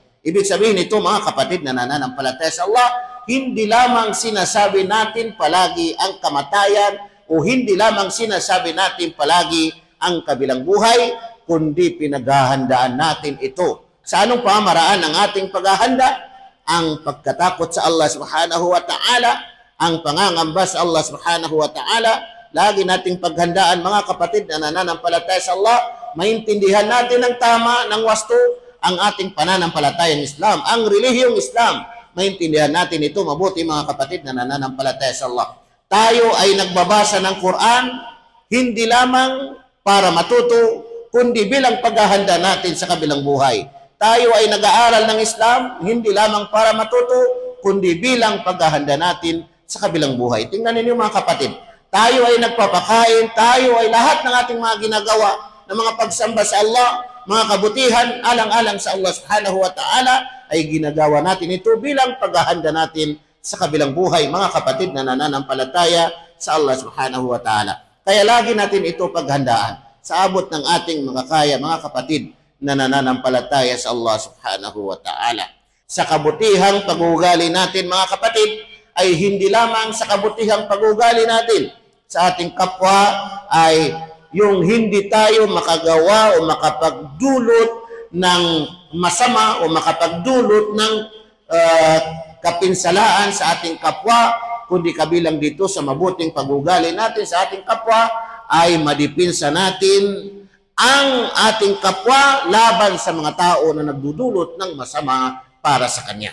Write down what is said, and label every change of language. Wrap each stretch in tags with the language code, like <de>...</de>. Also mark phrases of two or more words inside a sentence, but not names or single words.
<tl>Ibig sabihin nito, mga kapatid na nananampalataya sa Allah, hindi lamang sinasabi natin palagi ang kamatayan o hindi lamang sinasabi natin palagi ang kabilang buhay, kundi pinaghahandaan natin ito. Sa anong pamaraan ng ating paghahanda? Ang pagkatakot sa Allah</tl> <ar>سبحانه وتعالى,</ar> <tl>ang pangangamba sa Allah</tl> <ar>سبحانه وتعالى.</ar> <tl>Lagi nating paghandaan, mga kapatid na nananampalataya sa Allah, maintindihan natin ng tama, ng wasto, ang ating pananampalatayang Islam, ang relihiyong Islam. Maintindihan natin ito mabuti, mga kapatid na nananampalataya sa Allah. Tayo ay nagbabasa ng Quran, hindi lamang para matuto, kundi bilang paghahanda natin sa kabilang buhay. Tayo ay nag-aaral ng Islam, hindi lamang para matuto, kundi bilang paghahanda natin sa kabilang buhay. Tingnan ninyo mga kapatid, tayo ay nagpapakain, tayo ay lahat ng ating mga ginagawa ng mga pagsamba sa Allah, mga kabutihan, alang-alang sa Allah</tl> <ar>سبحانه وتعالى,</ar> <tl>ay ginagawa natin ito bilang paghahanda natin sa kabilang buhay, mga kapatid na nananampalataya sa Allah</tl> <ar>سبحانه وتعالى.</ar> <tl>Kaya lagi natin ito paghandaan sa abot ng ating makakaya, mga kapatid na nananampalataya sa Allah</tl> <ar>سبحانه وتعالى.</ar> <tl>Sa kabutihang pag-uugali natin, mga kapatid, ay hindi lamang sa kabutihang pag-uugali natin sa ating kapwa ay yung hindi tayo makagawa o makapagdulot ng masama o makapagdulot ng kapinsalaan sa ating kapwa, kundi kabilang dito sa mabuting pag-uugali natin sa ating kapwa ay madipinsa natin ang ating kapwa laban sa mga tao na nagdudulot ng masama para sa kanya.</tl>